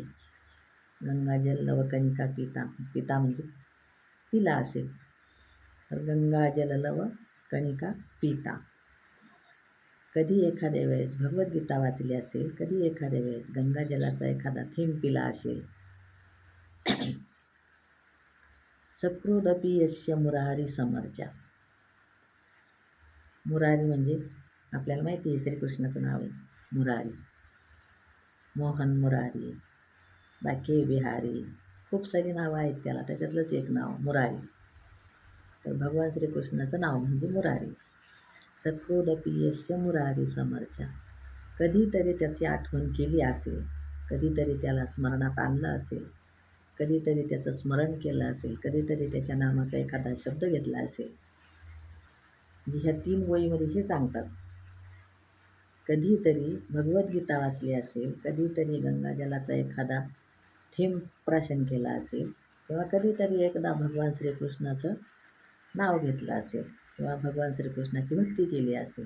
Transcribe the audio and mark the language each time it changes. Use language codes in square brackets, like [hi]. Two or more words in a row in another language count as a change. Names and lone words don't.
[sa] गंगाजल लवकणिका पीता, [mr] पिता म्हणजे पिला असेल, तर [sa] गंगाजल लवकणिका पीता. [mr] कधी एखाद्या वेळेस भगवद्गीता वाचली असेल, कधी एखाद्या वेळेस गंगाजलाचा एखादा थेंब पिला असेल. [sa] सकृदपि यस्य मुरारी समर्चा. [mr] मुरारी म्हणजे आपल्याला माहिती आहे श्रीकृष्णाचं नाव आहे मुरारी. मोहन मुरारी, बाके बिहारी, खूप सारी नावं आहेत त्याला, त्याच्यातलंच एक नाव मुरारी. तर भगवान श्रीकृष्णाचं नाव म्हणजे मुरारी. [sa] सकृदपि यस्य मुरारी समर्चा. [mr] कधीतरी त्याची आठवण केली असेल, कधीतरी त्याला स्मरणात आणलं असेल, कधीतरी त्याचं स्मरण केलं असेल, कधीतरी त्याच्या नामाचा एखादा शब्द घेतला असेल. जी ह्या 3 वहीमध्ये हे सांगतात. कधीतरी भगवद्गीता वाचली असेल, कधीतरी गंगाजलाचा एखादा थेंब प्राशन केला असेल, किंवा कधीतरी एकदा भगवान श्रीकृष्णाचं नाव घेतलं असेल किंवा भगवान श्रीकृष्णाची भक्ती केली असेल.